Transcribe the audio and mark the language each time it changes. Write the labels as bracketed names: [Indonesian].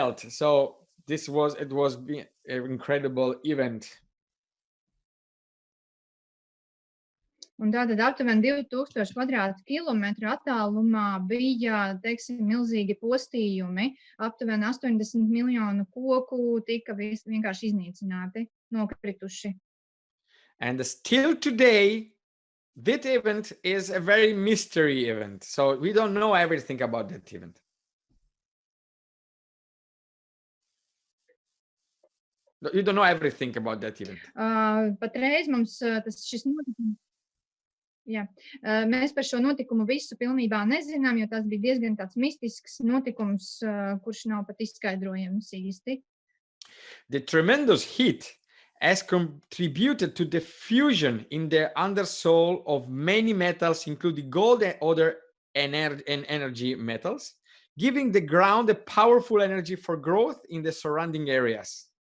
[English] So it was an incredible event. [Latvian] Un tātad aptuveni 2000 kvadrātkilometru attālumā bija, teiksim, milzīgi postījumi. Aptuveni 80 miljonu koku tika vienkārši iznīcināti, nokrituši. [English] And still today, that event is a very mystery event. So we don't know everything about that event. You don't know everything about that event. [Latvian] Patreiz mums šis notikums. Jā. Mēs par šo notikumu visu pilnībā nezinām, jo tas bija diezgan tāds mistisks notikums, kurš nav pat izskaidrojams īsti. [English] The tremendous heat has contributed to the fusion in the undersoil of many metals, including gold and other energy metals, giving the ground a powerful energy for growth in the surrounding areas.